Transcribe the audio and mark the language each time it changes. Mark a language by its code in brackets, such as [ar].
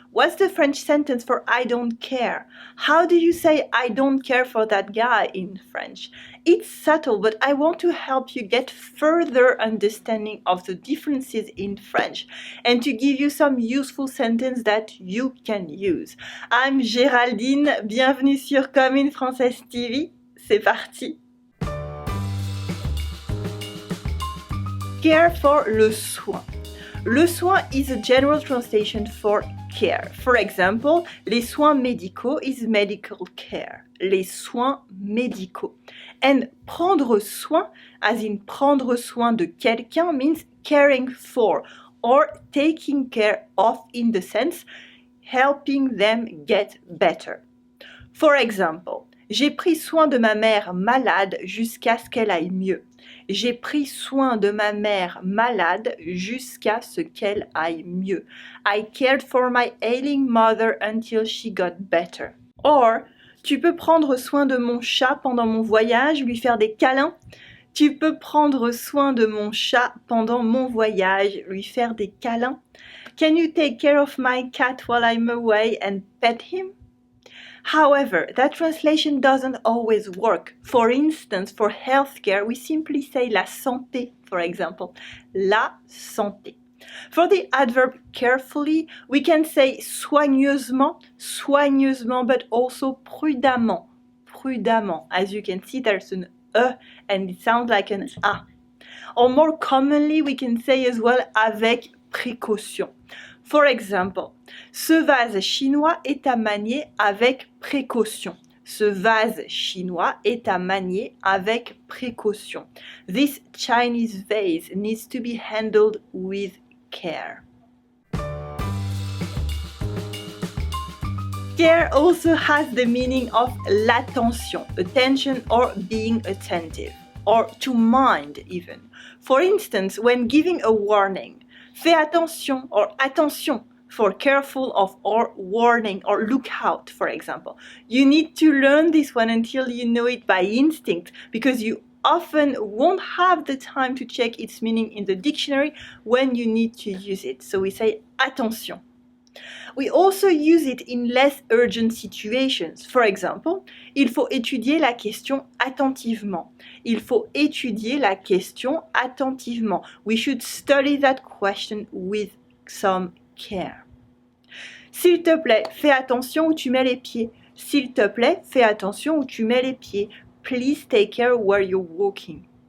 [en] What's the French sentence for I don't care? How do you say I don't care for that guy in French? It's subtle, but I want to help you get further understanding of the differences in French and to give you some useful sentence that you can use. I'm Géraldine, [fr] bienvenue sur Comme une Française TV. C'est parti! [en] Care for le soin. Le soin is a general translation for care. For example, [fr] les soins médicaux [en] is medical care. [fr] Les soins médicaux. [en] And prendre soin, as in [fr] prendre soin de quelqu'un, [en] means caring for or taking care of in the sense helping them get better. For example, [fr] j'ai pris soin de ma mère malade jusqu'à ce qu'elle aille mieux. J'ai pris soin de ma mère malade jusqu'à ce qu'elle aille mieux. [en] I cared for my ailing mother until she got better. Or, [fr] tu peux prendre soin de mon chat pendant mon voyage, lui faire des câlins. Tu peux prendre soin de mon chat pendant mon voyage, lui faire des câlins. [en] Can you take care of my cat while I'm away and pet him? However, that translation doesn't always work. For instance, for healthcare, we simply say la santé, for example. La santé. For the adverb carefully, we can say soigneusement, soigneusement, but also prudemment, prudemment. As you can see, there's an E and it sounds like an A. Or more commonly, we can say as well avec précaution. For example, [fr] ce vase chinois est à manier avec précaution. Ce vase chinois est à manier avec précaution. [en] This Chinese vase needs to be handled with care. Care also has the meaning of l'attention, attention or being attentive, or to mind even. For instance, when giving a warning, fais attention or attention for careful of or warning or look out, for example. You need to learn this one until you know it by instinct because you often won't have the time to check its meaning in the dictionary when you need to use it. So we say attention. We also use it in less urgent situations. For example, [fr] il faut étudier la question attentivement. Il faut étudier la question attentivement. [en] We should study that question with some care. [fr] S'il te plaît, fais attention où tu mets les pieds. S'il te plaît, fais attention où tu mets les pieds. [en] Please take care where you're walking.